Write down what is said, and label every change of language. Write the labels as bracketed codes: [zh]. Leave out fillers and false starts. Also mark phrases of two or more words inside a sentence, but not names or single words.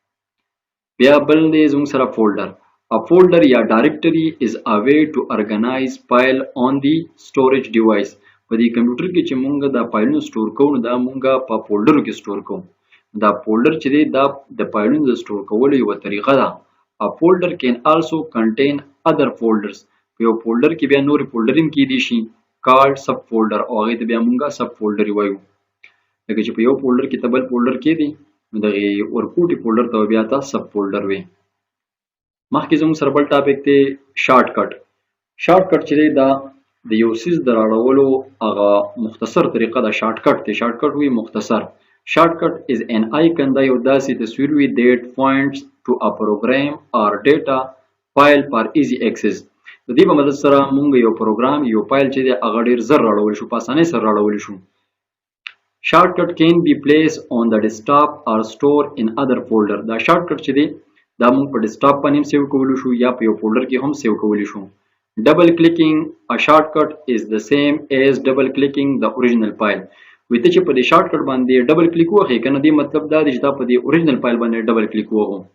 [ps] بیا بل دی زموږ سره فولډر. [en] A folder یا directory is a way to organize file on the storage device. [ps] په دې کمپیوټر کې چې مونږ دا فایلونه سٹور کوو دا مونږ په فولډرو کې سٹور کوو. دا فولډر چې دی دا د فایلونو د سٹور کولو یو طریقه ده. [en] A folder can also contain other folders. [ps] په یو فولډر کې بیا نور فولډر هم کېدی شي [en] called sub folder [ps] او هغه ته بیا مونږ [en] sub folder [ps] وایو. لکه چې په یو فولډر کې تبل فولډر کې دی نو دغه ورکوټي فولډر ته بیا تا [en] sub folder [ps] وي. مخکې زموږ سره بل ټاپک دی شارټ کټ. شارټ کټ چې دی دا د یو سیز د راړولو هغه مختصر طریقه ده. شارټ کټ دی، شارټ کټ وی مختصر. [en] shortcut is an icon [ps] دا یو داسې تصویر وي [en] that points to a program or data file for easy access. [ps] د دې په مدد سره مونږ یو پروګرام یو فایل چې دی هغه ډیر زر راړول شو، په اسانۍ سره راړول شو. [en] شارټ کټ can be placed on the desktop or stored in other folder. [ps] دا شارټ کټ چې دی دا موږ په ډیسکټاپ باندې سیو کولی شو یا په یو فولډر کې هم سیو کولی شو. [en] double clicking a shortcut is the same as double clicking the original file. [ps] وایي ته چې په دې شارټ کټ باندې [en] double click [ps] وکړې کنه دې مطلب دا دی چې دا په دې [en] original file [ps] باندې ډبل کلیک وکړو.